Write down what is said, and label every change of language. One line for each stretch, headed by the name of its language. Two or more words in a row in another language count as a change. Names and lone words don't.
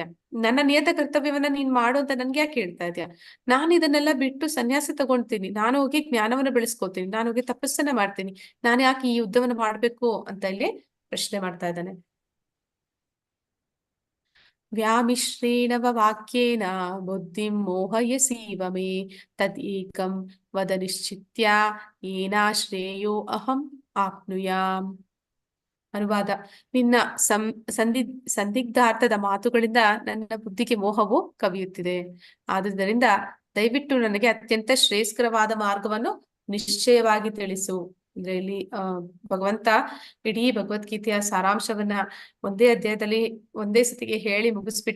Kannada: ನನ್ನ ನಿಯತ ಕರ್ತವ್ಯವನ್ನ ನೀನ್ ಮಾಡು ಅಂತ ನನ್ಗೆ ಯಾಕೆ ಹೇಳ್ತಾ ಇದ್ಯಾ? ನಾನು ಇದನ್ನೆಲ್ಲ ಬಿಟ್ಟು ಸನ್ಯಾಸ ತಗೊಳ್ತೀನಿ, ನಾನು ಹೋಗಿ ಜ್ಞಾನವನ್ನ ಬೆಳೆಸ್ಕೊತೀನಿ, ನಾನು ಹೋಗಿ ತಪಸ್ಸನ್ನ ಮಾಡ್ತೀನಿ, ನಾನು ಯಾಕೆ ಈ ಯುದ್ಧವನ್ನ ಮಾಡ್ಬೇಕು ಅಂತ ಇಲ್ಲಿ ಪ್ರಶ್ನೆ ಮಾಡ್ತಾ ಇದ್ದಾನೆ.
Sanskrit: ವ್ಯಾಮಿಶ್ರೇಣ ವಾಕ್ಯೇನ ಬುದ್ಧಿಂ ಮೋಹಯಸೀವ ಮೇ ತದ್ ಏಕಂ ವದ ನಿಶ್ಚಿತ್ಯ ಏನಾಶ್ರೇಯೋ ಅಹಂ ಆಪ್ನುಯಾಮ್.
Kannada: ಅನುವಾದ: ನಿನ್ನ ಸಂದಿಗ್ಧಾರ್ಥದ ಮಾತುಗಳಿಂದ ನನ್ನ ಬುದ್ಧಿಗೆ ಮೋಹವು ಕವಿಯುತ್ತಿದೆ. ಆದುದರಿಂದ ದಯವಿಟ್ಟು ನನಗೆ ಅತ್ಯಂತ ಶ್ರೇಯಸ್ಕರವಾದ ಮಾರ್ಗವನ್ನು ನಿಶ್ಚಯವಾಗಿ ತಿಳಿಸು. ಅಂದ್ರೆ ಇಲ್ಲಿ ಭಗವಂತ ಇಡೀ ಭಗವದ್ಗೀತೆಯ ಸಾರಾಂಶವನ್ನ ಒಂದೇ ಅಧ್ಯಾಯದಲ್ಲಿ ಒಂದೇ ಸತಿಗೆ ಹೇಳಿ ಮುಗಿಸ್ಬಿಟ್ಟ.